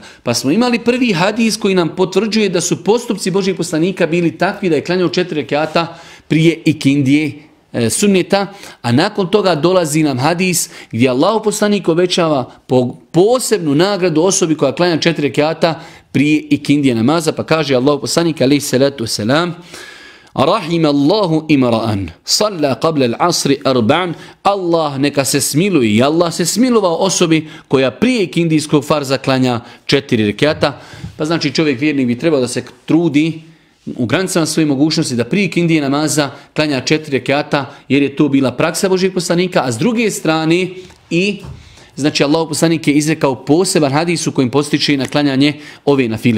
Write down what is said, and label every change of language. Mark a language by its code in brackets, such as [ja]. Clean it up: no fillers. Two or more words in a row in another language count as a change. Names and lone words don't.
[bs] Pa smo imali prvi hadis koji nam potvrđuje da su postupci Božijeg poslanika bili takvi da je klanjao 4 rekata prije ikindije sunneta, a nakon toga dolazi nam hadis gdje Allahov poslanik obećava posebnu nagradu osobi koja klanja 4 rekata prije ikindije namaza, pa kaže Allahov poslanik [ar] عليه الصلاة والسلام: رحم الله امرأً صلى قبل العصر أربعاً. [bs] Allah neka se smiluje i Allah se smilovao osobi koja prije ikindijskog farza klanja 4 rekata. Pa znači čovjek vjernik bi trebao da se trudi u granicama svoje mogućnosti da prije ikindije namaza klanja 4 rekata jer je to bila praksa Božijeg poslanika, a s druge strane i znači Allahov poslanik je izrekao poseban hadis u kojim postiče na klanjanje ove nafile.